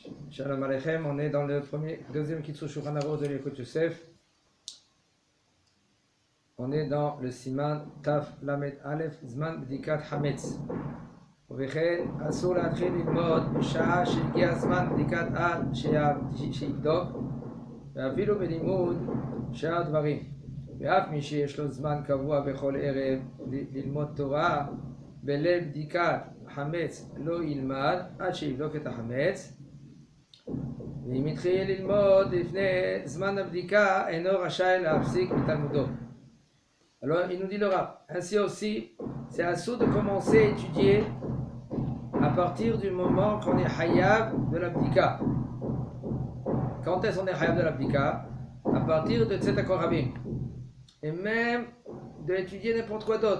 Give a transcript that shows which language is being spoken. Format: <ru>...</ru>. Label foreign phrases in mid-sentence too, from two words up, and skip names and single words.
<he>שלום עליכם,</he> <fr>on est dans le deuxième Kitzur Shulchan Aruch de l'Yekut Yosef. On est dans le</fr> <he>סימן תי״ו למ״ד אל״ף זמן בדיקת חמץ. ובכן, אסור להתחיל ללמוד בשעה שהגיע הזמן בדיקת עד שיבדוק, ואפילו בלימוד שאר הדברים. ואף מי שיש לו זמן קבוע בכל ערב ללמוד תורה בליל בדיקת חמץ לא ילמד עד שיבדוק את החמץ. ואם התחיל ללמוד לפני זמן הבדיקה, אינו רשאי להפסיק מתלמודו.</he> <fr>Alors il nous dit le Rav, ainsi aussi, c'est assourd de commencer à étudier à partir du moment qu'on est hayab de l'abdika. Quand est-ce qu'on est hayab de l'abdika? À partir de Tzedek Rabim. Et même d'étudier n'importe quoi d'autre.</fr>